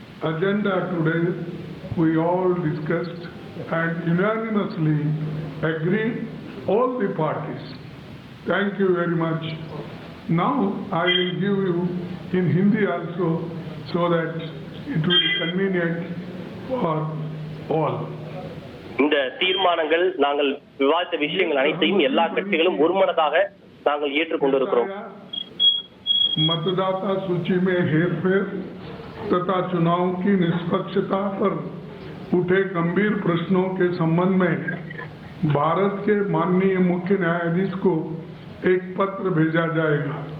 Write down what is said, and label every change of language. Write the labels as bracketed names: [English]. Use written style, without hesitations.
[English] Agenda today we all discussed and unanimously agreed, all the parties. Thank you very much. Now I will give you in Hindi also so that it will be convenient for all. [Tamil] இந்த தீர்மானங்கள் நாங்கள் விவாதித்த விஷயங்கள் அனைத்தையும் எல்லா கட்சிகளும் ஒருமனதாக நாங்கள் ஏற்றுக்கொண்டிருக்கிறோம். [Hindi] मतदाता सूची में हेरफेर तथा चुनाव की निष्पक्षता पर उठे गंभीर प्रश्नों के संबंध में भारत के माननीय मुख्य न्यायाधीश को एक पत्र भेजा जाएगा.